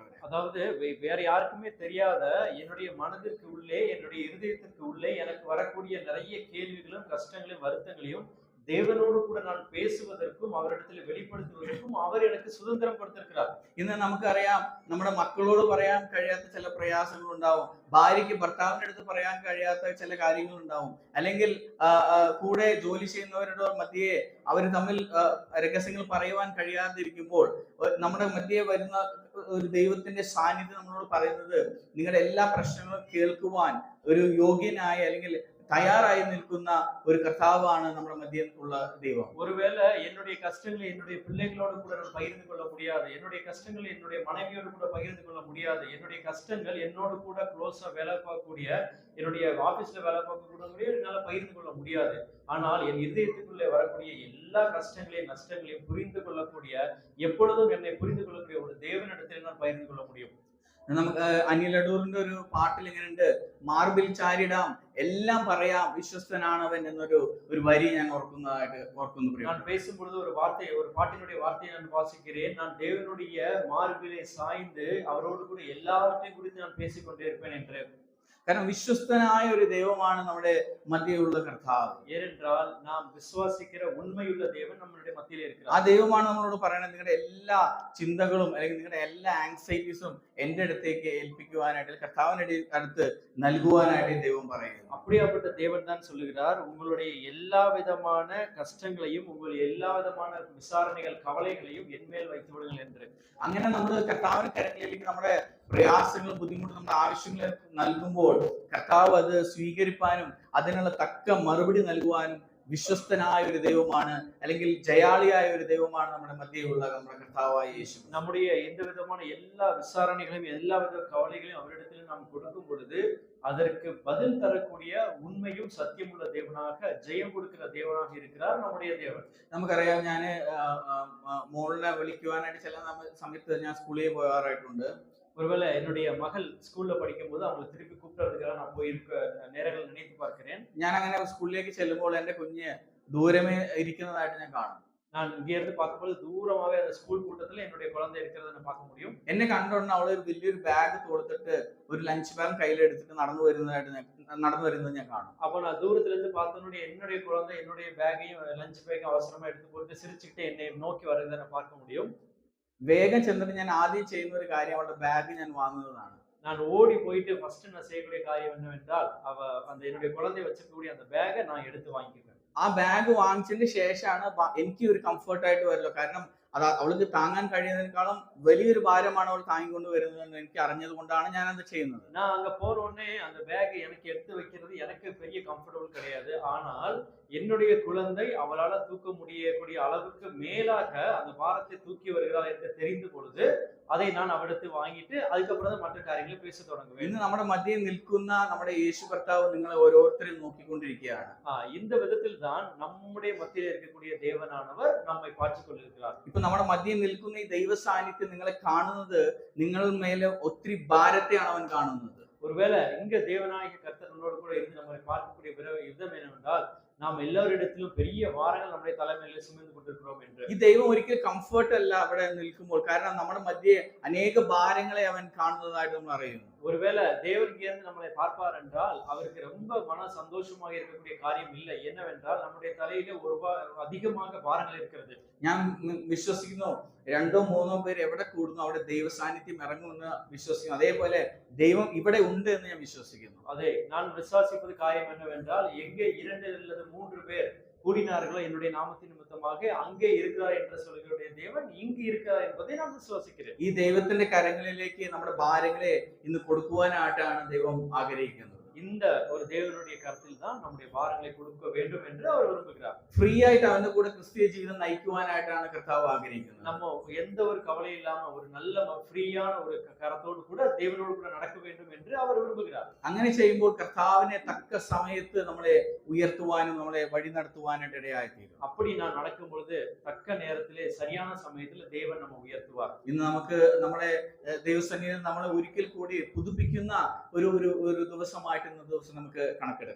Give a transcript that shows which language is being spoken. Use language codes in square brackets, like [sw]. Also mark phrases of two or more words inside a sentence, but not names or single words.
[ta] அதாவது வேற யாருக்குமே தெரியாத என்னுடைய மனதிற்கு உள்ளே, என்னுடைய இருதயத்திற்கு உள்ளே எனக்கு வரக்கூடிய நிறைய கேள்விகளும் கஷ்டங்களையும் வருத்தங்களையும் தேவனோடு கூட நான் பேசுவதற்கும் அவரிடத்தில் வெளிப்படுத்துவதற்கும் அவர் எனக்கு சுதந்திரம் கொடுத்திருக்கிறார். [ml] ഇന്ന് നമുക്കറിയാം, നമ്മുടെ മക്കളോട് പറയാൻ കഴിയാത്ത ചില പ്രയാസങ്ങൾ ഉണ്ടാവും, ഭാര്യയ്ക്ക് ഭർത്താവിന്റെ അടുത്ത് പറയാൻ കഴിയാത്ത ചില കാര്യങ്ങൾ ഉണ്ടാവും, അല്ലെങ്കിൽ കൂടെ ജോലി ചെയ്യുന്നവരുടെ മധ്യേ അവർ തമ്മിൽ രഹസ്യങ്ങൾ പറയുവാൻ കഴിയാതിരിക്കുമ്പോൾ നമ്മുടെ മധ്യേ വരുന്ന ഒരു ദൈവത്തിന്റെ സാന്നിധ്യം നമ്മളോട് പറയുന്നത്, നിങ്ങളുടെ എല്ലാ പ്രശ്നങ്ങളും കേൾക്കുവാൻ ഒരു യോഗ്യനായ അല്ലെങ്കിൽ தயாராയി നിൽക്കുന്ന ഒരു കർത്താവാണ് നമ്മുടെ മധ്യേ ഉള്ള ദൈവം. [ta] ஒருவேளை என்னுடைய கஷ்டங்களை என்னுடைய பிள்ளைகளோடு கூட நான் பகிர்ந்து கொள்ள முடியாது, என்னுடைய கஷ்டங்களை என்னுடைய மனைவியோடு கூட பகிர்ந்து கொள்ள முடியாது, என்னுடைய கஷ்டங்கள் என்னோடு கூட க்ளோஸா வேலை பார்க்கக்கூடிய, என்னுடைய ஆபீஸ்ல வேலை பார்க்கக்கூடிய என்னால பகிர்ந்து கொள்ள முடியாது. ஆனால் என் இதயத்துக்குள்ளே வரக்கூடிய எல்லா கஷ்டங்களையும் நஷ்டங்களையும் புரிந்து கொள்ளக்கூடிய, எப்பொழுதும் என்னை புரிந்து கொள்ளக்கூடிய ஒரு தேவனிடத்தில் நான் பகிர்ந்து கொள்ள முடியும். [ml] നമുക്ക് അനിൽ അടൂറിന്റെ ഒരു പാട്ടിൽ ഇങ്ങനെയുണ്ട്, മാർബിൽ ചാരിടാം എല്ലാം പറയാം വിശ്വസ്തനാണവൻ എന്നൊരു വരി ഞാൻ ഓർക്കുന്നു. [ta] நான் பேசும்பொழுது ஒரு பாட்டினுடைய வார்த்தையை நான் வாசிக்கிறேன். நான் தேவனுடைய மார்பிலே சாய்ந்து அவரோடு கூட எல்லாவற்றையும் குறித்து நான் பேசிக்கொண்டே இருப்பேன் என்று. [ml] കാരണം വിശ്വസ്തനായ ഒരു ദൈവമാണ് നമ്മുടെ മധ്യയുള്ള കർത്താവ്. [ta] ஏனென்றால் நாம் விசுவாசிக்கிற உண்மையுள்ள தேவன் நம்மளுடைய மத்தியிலே ആ இருக்கிறார். [ml] ദൈവമാണ് നമ്മളോട് പറയുന്നത്, നിങ്ങളുടെ എല്ലാ ചിന്തകളും അല്ലെങ്കിൽ നിങ്ങളുടെ എല്ലാ ആങ്സൈറ്റീസും എന്റെ അടുത്തേക്ക് ഏൽപ്പിക്കുവാനായിട്ട്, കർത്താവിന്റെ അടുത്ത് നൽകുവാനായിട്ട് ഈ ദൈവം പറയുന്നു. [ta] அப்படியாப்பட்ட தேவன் தான் சொல்லுகிறார், உங்களுடைய எல்லா விதமான கஷ்டங்களையும் உங்கள் எல்லா விதமான விசாரணைகள் கவலைகளையும் என்மேல் வைத்து விடுங்கள் என்று. [ml] അങ്ങനെ നമ്മൾ കർത്താവിന്റെ കരങ്ങളിലേക്ക് നമ്മുടെ പ്രയാസങ്ങളും ബുദ്ധിമുട്ടും നമ്മുടെ ആവശ്യങ്ങൾ നൽകുമ്പോൾ കർത്താവ് അത് സ്വീകരിപ്പാനും അതിനുള്ള തക്ക മറുപടി നൽകുവാനും വിശ്വസ്തനായ ഒരു ദൈവമാണ്, അല്ലെങ്കിൽ ജയാളിയായ ഒരു ദൈവമാണ് നമ്മുടെ മധ്യയുള്ള നമ്മുടെ കർത്താവായ യേശു. [ta] நம்முடைய எந்த விதமான எல்லா விசாரணைகளையும் எல்லா வித கவலைகளையும் அவரிடத்தில் நாம் கொடுக்கும் பொழுது அதற்கு பதில் தரக்கூடிய உண்மையும் சத்தியமுள்ள தேவனாக, ஜெயம் கொடுக்கிற தேவனாக இருக்கிறார் நம்முடைய தேவன். [ml] നമുക്കറിയാം, ഞാൻ മോളിനെ വിളിക്കുവാനായിട്ട് ചില സമയത്ത് ഞാൻ സ്കൂളിൽ പോകാറായിട്ടുണ്ട്. [ta] ஒருவேளை என்னுடைய மகள் ஸ்கூல்ல படிக்கும் போது அவங்களை திருப்பி கூப்பிடுறதுக்காக நான் போயிருக்க நேரங்கள் நினைத்து பார்க்கிறேன். [ml] ഞാൻ അങ്ങനെ സ്കൂളിലേക്ക് ചെല്ലുമ്പോൾ എന്റെ കുഞ്ഞ് ദൂരമേ ഇരിക്കുന്നതായിട്ട് ഞാൻ കാണും. [ta] நான் இங்க இருந்து பார்க்கும்போது தூரமாவே அந்த ஸ்கூல் கூட்டத்துல என்னுடைய குழந்தை இருக்கிறத நான் பார்க்க முடியும். [ml] എന്നെ കണ്ടുകൊണ്ട് അവള് ഒരു വലിയൊരു ബാഗ് കൊടുത്തിട്ട് ഒരു [en] lunch bag [ml] കയ്യിലെടുത്തിട്ട് നടന്നു വരുന്നത് ഞാൻ കാണും. [ta] அப்போ நான் தூரத்துல இருந்து பார்த்தோன்னே என்னுடைய குழந்தை என்னுடைய பேக்கையும் [en] lunch bag [ta] அவசரமா எடுத்து போட்டு சிரிச்சுக்கிட்டு என்னை நோக்கி வர்றதை நான் பார்க்க முடியும். [ml] വേഗം ചെന്നിട്ട് ഞാൻ ആദ്യം ചെയ്യുന്ന ഒരു കാര്യം അവളുടെ ബാഗ് ഞാൻ വാങ്ങുന്നതാണ്. [ta] நான் ஓடி போயிட்டு ஃபர்ஸ்ட் நான் செய்யக்கூடிய காரியம் என்னவென்றால் அந்த என்னுடைய குழந்தை வச்சிருக்கக்கூடிய அந்த பேக்கை நான் எடுத்து வாங்கிக்குவேன். [ml] ആ ബാഗ് വാങ്ങിച്ചതിന് ശേഷമാണ് എനിക്ക് ഒരു കംഫർട്ടായിട്ട് വരല്ലോ. കാരണം അത് അവൾക്ക് താങ്ങാൻ കഴിയുന്നതിനേക്കാളും വലിയൊരു ഭാരമാണ് അവൾ താങ്ങിക്കൊണ്ട് വരുന്നതെന്ന് എനിക്ക് അറിഞ്ഞത് കൊണ്ടാണ് ഞാൻ അത് ചെയ്യുന്നത്. [ta] நான் அங்க போற உடனே அந்த பேக் எனக்கு எடுத்து வைக்கிறது எனக்கு பெரிய கம்ஃபர்டபுள் கிடையாது. ஆனால் என்னுடைய குழந்தை அவளால தூக்க முடியக்கூடிய அளவுக்கு மேலாக அந்த பாரத்தை தூக்கி வருகிறாள் என்று தெரிந்த பொழுது அதை நான் அவரிடத்து வாங்கிட்டு அதுக்கப்புறம் தான் மற்ற காரியங்களை பேச தொடங்குவேன். [ml] ഇന്ന് നമ്മുടെ മധ്യയിൽ നിൽക്കുന്ന നമ്മുടെ യേശു കർത്താവ് നിങ്ങളെ ഓരോരുത്തരെയും നോക്കിക്കൊണ്ടിരിക്കുകയാണ്. [ta] இந்த விதத்தில் தான் நம்முடைய மத்தியில் இருக்கக்கூடிய தேவனானவர் நம்மை பார்த்துக் கொண்டிருக்கிறார். [ml] ഇപ്പൊ നമ്മുടെ മധ്യയിൽ നിൽക്കുന്ന ഈ ദൈവ സാന്നിധ്യം നിങ്ങളെ കാണുന്നത് നിങ്ങളുടെ മേലെ ഒത്തിരി ഭാരത്തെയാണ് അവൻ കാണുന്നത്. [ta] ஒருவேளை இங்க தேவநாயக கர்த்தர் நம்மளோடு கூட இருந்து நம்மை பார்க்கக்கூடிய விதம் என்னவென்றால் நாம் எல்லாரிடத்திலும் பெரிய வாரங்கள் நம்முடைய தலைமையில சுமந்து கொண்டிருக்கிறோம் என்று. [ml] ഈ ദൈവം ഒരിക്കലും കംഫർട്ട് അല്ല അവിടെ നിൽക്കുമ്പോൾ, കാരണം നമ്മുടെ മധ്യേ അനേക ഭാരങ്ങളെ അവൻ കാണുന്നതായിട്ട് നമ്മൾ അറിയുന്നു. [ta] ஒருவேளை தேவன் இருந்து நம்மளை பார்ப்பார் என்றால் அவருக்கு ரொம்ப மன சந்தோஷமாக இருக்கக்கூடிய காரியம் இல்லை. என்னவென்றால் நம்முடைய தலையில அதிகமாக பாரங்கள் இருக்கிறது. [ml] ഞാൻ വിശ്വസിക്കുന്നു, 2-3 പേര് എവിടെ കൂടുന്നു അവിടെ ദൈവ സാന്നിധ്യം ഇറങ്ങുമെന്ന് വിശ്വസിക്കുന്നു. അതേപോലെ ദൈവം ഇവിടെ ഉണ്ട് എന്ന് ഞാൻ വിശ്വസിക്കുന്നു. [ta] அதே நான் விசுவாசிப்பது காரியம் என்னவென்றால் எங்கே 2 அல்லது 3 பேர் கூடினார்களோ என்னுடைய நாமத்தின் நிமித்தமாக அங்கே இருக்கிறார் என்று சொல்லுகிற தேவன் இங்கு இருக்கிறார் என்பதை நான் விசுவாசிக்கிறேன். [ml] ഈ ദൈവത്തിന്റെ കരങ്ങളിലേക്ക് നമ്മുടെ ഭാരങ്ങളെ ഇന്ന് കൊടുക്കുവാനായിട്ടാണ് ദൈവം ആഗ്രഹിക്കുന്നത്. [ta] இந்த ஒரு தேவனுடைய கருத்தில் தான் நம்முடைய பாரங்களை கொடுக்க வேண்டும் என்று அவர் விரும்புகிறார். [ml] ഫ്രീ ആയിട്ട് അവന്റെ കൂടെ ക്രിസ്തീയ ജീവിതം നയിക്കുവാനായിട്ടാണ് കർത്താവ് ആഗ്രഹിക്കുന്നത്. [ta] நம்ம எந்த ஒரு கவலை இல்லாம ஒரு நல்ல ஃப்ரீயான ஒரு கரத்தோடு கூட தேவனோடு கூட நடக்க வேண்டும் என்று அவர் விரும்புகிறார். [ml] അങ്ങനെ ചെയ്യുമ്പോൾ കർത്താവിനെ തക്ക സമയത്ത് നമ്മളെ ഉയർത്തുവാനും നമ്മളെ വഴി നടത്തുവാനായിട്ട് ഇടയായിത്തീരും. [ta] அப்படி நான் நடக்கும் பொழுது தக்க நேரத்திலே சரியான சமயத்துல தேவன் நம்ம உயர்த்துவார். [ml] ഇന്ന് നമുക്ക് നമ്മളെ ദൈവസന്നിധിയിൽ നമ്മളെ ഒരിക്കൽ കൂടി പുതുപ്പിക്കുന്ന ഒരു ദിവസമായിട്ട് ഇന്ന ദിവസം നമുക്ക് കണക്കെടുക്കാം.